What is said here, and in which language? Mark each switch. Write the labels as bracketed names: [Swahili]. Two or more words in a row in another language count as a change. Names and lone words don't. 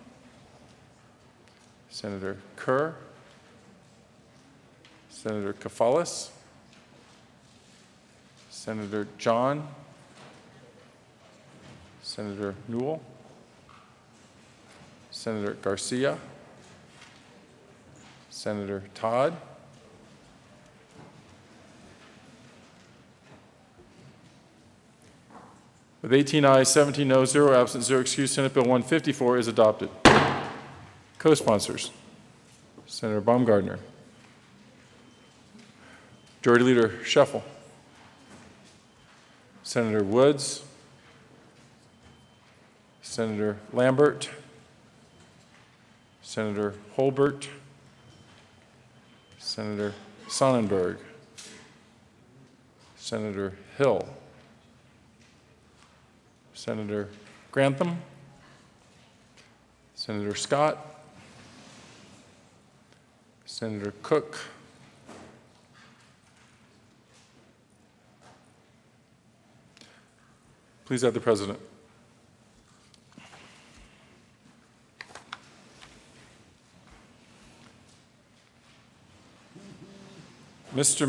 [English] Senator Kerr, Senator Kafalis, Senator John, Senator Newell, Senator Garcia, Senator Todd, with 18 ayes, 17 noes, 0 absent, 0 excused, Senate Bill 154 is adopted. Co-sponsors, Senator Baumgardner, Majority Leader Scheffel, Senator Woods, Senator Lambert, Senator Holbert, Senator Sonnenberg, Senator Hill, Senator Grantham, Senator Scott, Senator Cook, please add the President. Mr.